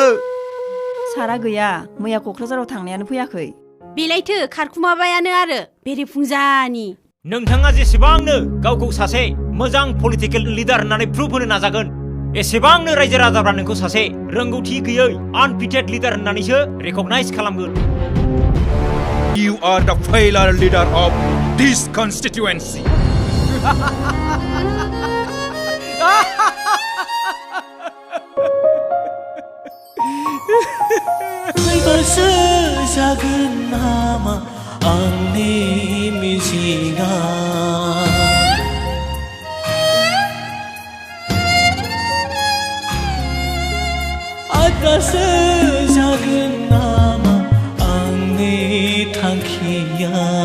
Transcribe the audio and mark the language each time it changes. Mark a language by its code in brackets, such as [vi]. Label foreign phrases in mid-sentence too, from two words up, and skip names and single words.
[brx] सारा गैया, मैया क'क्राझाराव थांनायानो फैयाखै। बेलायथो खारखुमाबायानो आरो बेरेफुंजानि। नोंथाङा जेसेबांनो गावखौ सासे मोजां [en] political leader [brx] होननानै प्रुभ होनो नाजागोन एसेबांनो रायजो राजाफ्रा नोंखौ सासे रोंगौथि गैयै [en] unfitted leader [brx] होननानैसो रेकगनाइज खालामगोन। [en] You are the failure leader of this constituency. [brx] फैबासो जागोन नामा आंनि मिजिंआ आद्रासो जागोन नामा आंनि थांखिया।